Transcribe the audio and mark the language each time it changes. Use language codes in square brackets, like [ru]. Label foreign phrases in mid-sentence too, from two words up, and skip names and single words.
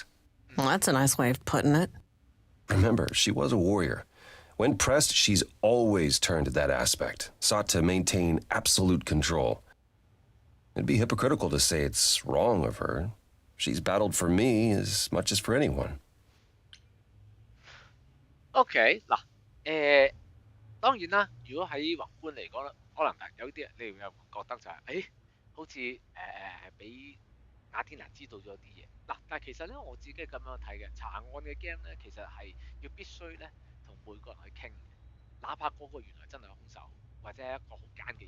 [en] Well, that's a nice way of putting it. Remember, she was a warrior. When pressed, she's always turned to that aspect, sought to maintain absolute control. It'd be hypocritical to say it's wrong of her. She's battled for me as much as for anyone. [yue] OK， 嗱，當然啦，如果喺宏觀嚟講咧，可能有啲人你會有覺得就係、好似俾雅典娜知道咗啲嘢。嗱，但係其實咧我自己咁樣睇嘅，查案嘅 game 咧，其實係要必須咧同每個人去傾嘅，哪怕嗰個原來真係兇手或者係一個好奸嘅人。